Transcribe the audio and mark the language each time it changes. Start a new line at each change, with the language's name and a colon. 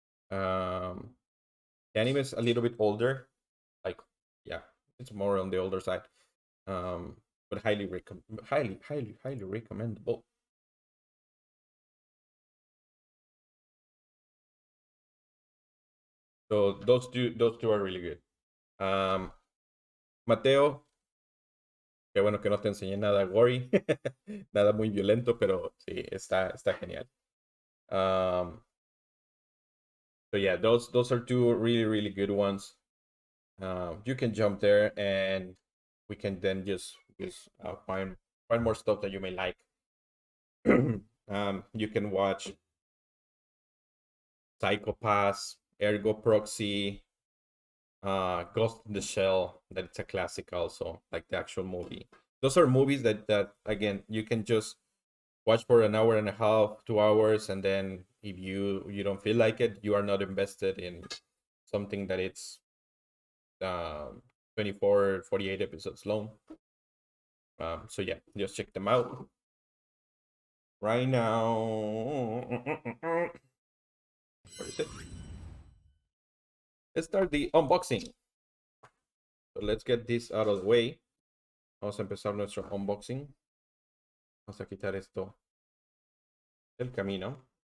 English: Um, the anime is a little bit older, like yeah, it's more on the older side. But highly recommendable. So those two are really good.
Spanish: Mateo, qué bueno que no te enseñé nada gory, nada muy violento, pero sí, está genial.
English: So yeah, those are two really really good ones. You can jump there, and we can then just find more stuff that you may like. You can watch Psychopaths, Ergo Proxy, Ghost in the Shell. That's a classic also, like the actual movie. Those are movies that again you can just watch for an hour and a half, 2 hours, and then if you don't feel like it, you are not invested in something that it's 24, 48 episodes long. So yeah, just check them out. Right now, where is it? Let's start the unboxing. So let's get this out of the way.
Spanish: Vamos a empezar nuestro unboxing. Vamos a quitar esto del camino.